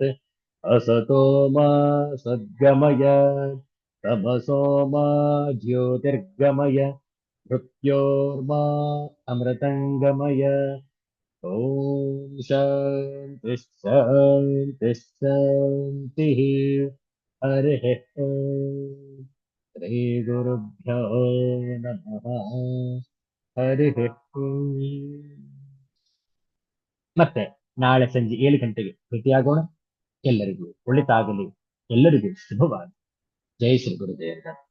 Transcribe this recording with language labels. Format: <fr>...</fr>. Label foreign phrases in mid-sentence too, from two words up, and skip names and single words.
<sa>ಅಸತೋ ಮಾ ಸದ್ಗಮಯ, ತಮಸೋ ಮಾ ಜ್ಯೋತಿರ್ಗಮಯ, ಮೃತ್ಯೋರ್ಮಾ ಅಮೃತಂಗಮಯ. ಓಂ ಶಾಂತಿ ಶಾಂತಿ ಶಾಂತಿ. ಹರಿ ಓಂ. ಶ್ರೀ ಗುರುಭ್ಯೋ ನಮಃ. ಹರಿ ಓಂ.</sa> <kn>ಮತ್ತೆ ನಾಳೆ ಸಂಜೆ 7 ಗಂಟೆಗೆ ಭೇಟಿಯಾಗೋಣ. ಎಲ್ಲರಿಗೂ ಒಳಿತಾಗಲಿ. ಎಲ್ಲರಿಗೂ ಶುಭವಾಗಲಿ. ಜೈ ಶ್ರೀ ಗುರುದೇವ.</kn>